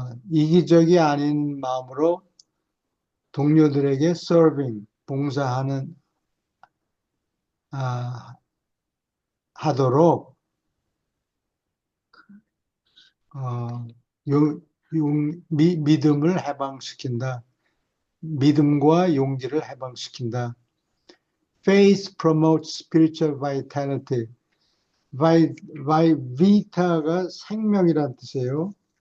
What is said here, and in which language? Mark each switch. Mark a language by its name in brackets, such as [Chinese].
[Korean] 이기적이 아닌 마음으로 동료들에게 serving, 봉사하는 아, 하도록 어, 믿음을 해방시킨다. 믿음과 용기를 해방시킨다. [English] Faith promotes spiritual vitality. [Korean] vita가 생명이란 뜻이에요.